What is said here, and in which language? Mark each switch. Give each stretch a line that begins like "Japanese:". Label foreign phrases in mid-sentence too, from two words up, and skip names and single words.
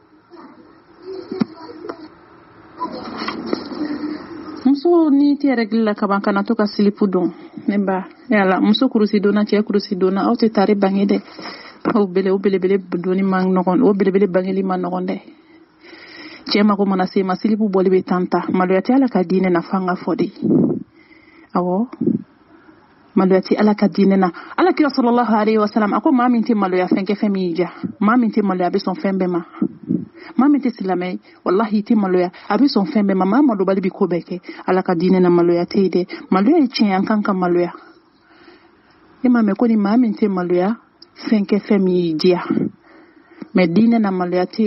Bambara: Muso ni tɛ règle la kaban kana to ka silipu don ne ba yala muso kurusi donna cɛ kurusi donna aw tɛ tari bange dɛ o belebele doni man nɔgɔn o belebele bangeli man nɔgɔn dɛ cɛ mago mana se ma silipu bɔli bɛ tanta maloya tɛ ala ka diinɛ na fan ka fɔ de awɔ maloya tɛ ala ka diinɛ na ala kira
Arabic: صلى الله عليه وسلم
Bambara: a ko maa min tɛ maloya fɛn kɛ fɛn min ja maa min tɛ maloya a bɛ sɔn fɛn bɛɛ ma. maa min tɛ silamɛ wallahi tɛ maloya a bɛ sɔn fɛn bɛɛ ma maa malobali bɛ ko bɛɛ kɛ ala ka diinɛ na maloya tɛ yen dɛ maloya ye tiɲɛ an kan ka maloya e m'a mɛn ko ni maa min tɛ maloya fɛn kɛ fɛn min y'i diya mɛ diinɛ na maloya tɛ